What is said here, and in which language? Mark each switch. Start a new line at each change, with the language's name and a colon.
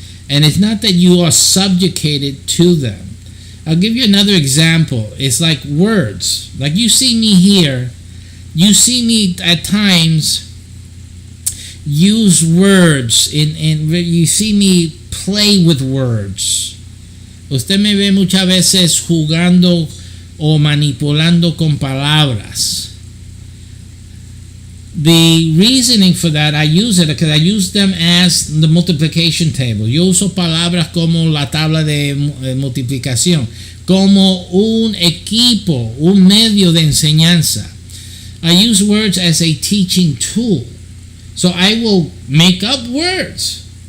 English: And it's not that you are subjugated to them. I'll give you another example. It's like words. Like you see me here. You see me at times use words. You see me play with words.
Spanish: Usted me ve muchas veces jugando o manipulando con palabras.
English: The reasoning for that, I use it because I use them as the multiplication table.
Spanish: Yo uso palabras como la tabla de multiplicación, como un equipo, un medio de enseñanza.
English: I use words as a teaching tool. So I will make up words.